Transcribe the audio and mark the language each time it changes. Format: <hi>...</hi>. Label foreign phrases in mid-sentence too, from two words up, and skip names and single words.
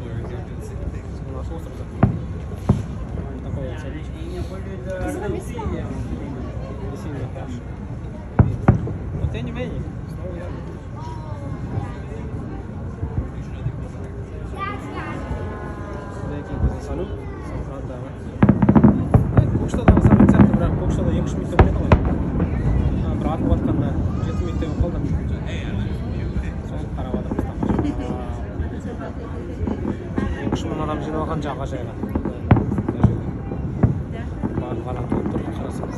<ru>У нас остров такой вот салют. Не сильно хорошо. Но тем не менее, снова я. Салют.</ru> <kk>Көкшетауда салют сияқты, бірақ Көкшетауда 2-3 минут өтеді ғой. Бірақ атып жатқанда 7 минут өтіп қалды. Соны қарап отырмыз. 2-3 мың адам жинап алған жағажайға. Барлық адам келіп тұр, қарасаңыз.</kk>